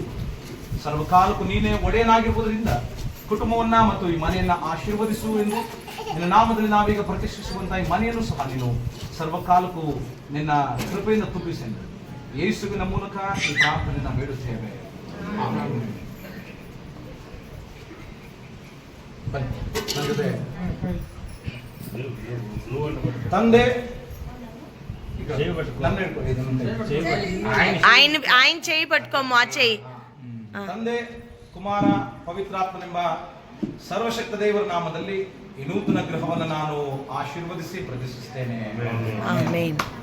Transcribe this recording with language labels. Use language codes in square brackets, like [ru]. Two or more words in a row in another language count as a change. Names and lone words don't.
[kn] ಸರ್ವಕಾಲಕ್ಕೂ ನೀನೇ ಒಡೆಯನಾಗಿರುವುದರಿಂದ ಕುಟುಂಬವನ್ನ ಮತ್ತು ಈ ಮನೆಯನ್ನ ಆಶೀರ್ವದಿಸು ಎಂದು ನಿನ್ನ ನಾಮದಲ್ಲಿ ನಾವೀಗ ಪ್ರತಿಷ್ಠಿಸುವಂತಹ ಈ ಮನೆಯನ್ನು ಸಹ ನೀನು ಸರ್ವಕಾಲಕ್ಕೂ ನಿನ್ನ ಕೃಪೆಯಿಂದ ತುಂಬಿಸೆಂದು ಯೇಸುವಿನ ಮೂಲಕ ಈ ಪ್ರಾರ್ಥನೆಯನ್ನು ಬೇಡುತ್ತೇವೆ. ತಂದೆ [te] ఆయన చేయి పట్టుకోము ఆ చేయి. [kn] ತಂದೆ, ಕುಮಾರ, ಪವಿತ್ರಾತ್ಮನೆಂಬ ಸರ್ವಶಕ್ತ ದೇವರ ನಾಮದಲ್ಲಿ ಈ ನೂತನ ಗೃಹವನ್ನು ನಾನು ಆಶೀರ್ವದಿಸಿ ಪ್ರತಿಷ್ಠಿಸುತ್ತೇನೆ. ಆಮೆನ್.